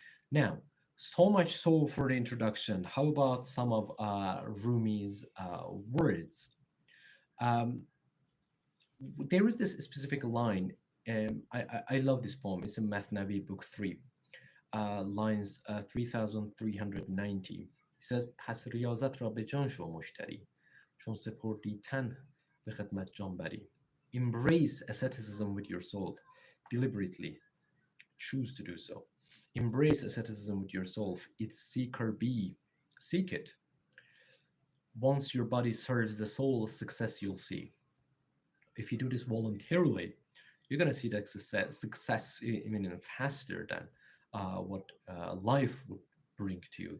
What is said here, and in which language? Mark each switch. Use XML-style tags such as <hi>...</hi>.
<en>Now, so much so for the introduction. How about some of Rumi's words? Um, there is this specific line. I love this poem. It's in Mathnavi, Book 3, lines 3390. He says,</en> <fa>پس ریاضت را به جان شو مشتری چون سپردی تن به خدمت جان بری.</fa> <en>Embrace asceticism with your soul deliberately. Choose to do so. Embrace asceticism with your soul. Its seeker be. Seek it. Once your body serves the soul, success you'll see. If you do this voluntarily, you're going to see that success even faster than what life would bring to you.</en>